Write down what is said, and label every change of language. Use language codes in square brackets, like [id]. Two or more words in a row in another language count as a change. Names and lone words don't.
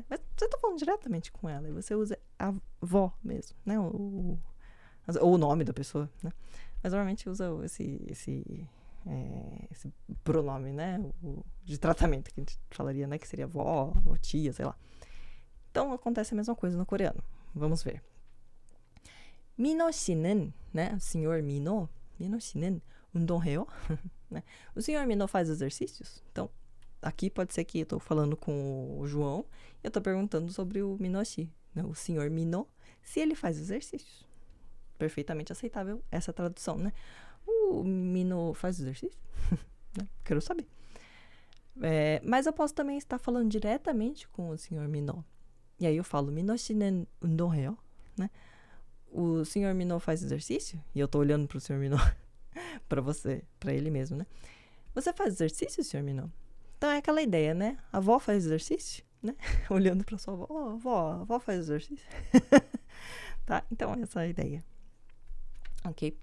[pt] Mas você tá falando diretamente com ela, e você usa avó mesmo, né? Ou o nome da pessoa, né? Mas normalmente usa esse pronome, né? De tratamento que a gente falaria, né? Que seria avó ou tia, sei lá. Então, acontece a mesma coisa no coreano. Vamos ver. [ko] 민호 씨는, [pt] né? O senhor Minho [ko] 씨는 운동해요? [pt] Né? O senhor Minho faz exercícios? Então, aqui pode ser que eu tô falando com o João e eu tô perguntando sobre o Minoshi, né? O senhor Minho, se ele faz exercícios. Perfeitamente aceitável essa tradução, né? O Minho faz exercício? Né? Quero saber. Mas eu posso também estar falando diretamente com o senhor Minho. E aí eu falo, Minho [ko] 씨는 운동해요? [pt] Né? O senhor Minho faz exercício? E eu tô olhando pro senhor Minho, pra você, pra ele mesmo, né? Você faz exercício, senhor Minho? Então é aquela ideia, né? A avó faz exercício, né? Olhando pra sua avó, a avó faz exercício. Tá? Então essa é a ideia. Ok?